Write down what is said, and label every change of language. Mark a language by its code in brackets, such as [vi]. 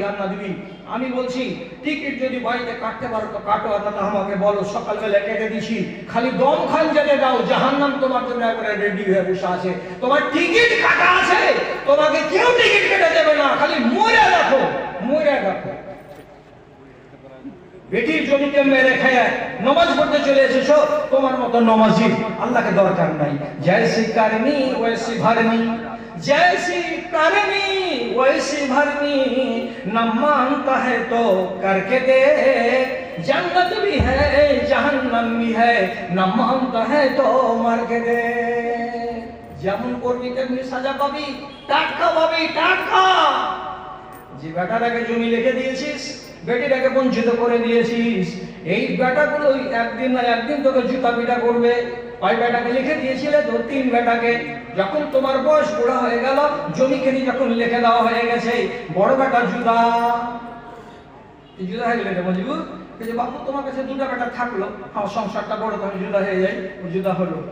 [bn] আর না দিবি, আমি বলছি টিকিট যদি বাড়িতে কাটতে পারো তো কাটো, আর না আমাকে বলো, সকালবেলা কেটে দিছি, খালি দম খান যেতে দাও, জাহান্নাম তোমার জন্য একবারে রেডি হয়ে বসে আছে। তোমার টিকিট কাটা আছে, তোমাকে কেউ টিকিট কেটে দেবে না, খালি মরে দেখো, মরে দেখো। বেটির জমিতে মেরে খেয়ে নামাজ পড়তে চলে এসেছো, তোমার মতো নমাজি আল্লাহকে দরকার নাই। [hi] জয়সি করনি ওইসি ভরনি, जैसी करनी वैसी भरनी, न मानता है तो करके दे, जन्नत भी है जहन्नम भी है, न मानता है तो मर के दे। [bn] যেমন করবি তেমনি সাজা পাবি, টাটকা পাবি, টাটকা। যে বেটাটাকে জমি লিখে দিয়েছিস, বেটিটাকে বঞ্চিত করে দিয়েছিস, এই বেটাগুলো একদিন না একদিন তোকে জুতা পিটা করবে। কয় বেটাকে লিখে দিয়েছিলে তো? 3 বেটাকে। যখন তোমার বয়স বুড়া হয়ে গেল, জমি খেলি যখন লিখে দেওয়া হয়ে গেছে, বড় বেটা জুদা জুদা হয়ে গেলে মজিবুর যে বাবু তোমার কাছে 2টা বেটা থাকলো, আমার সংসারটা বড়, তখন জুদা হয়ে যায়, ও জুদা হলো।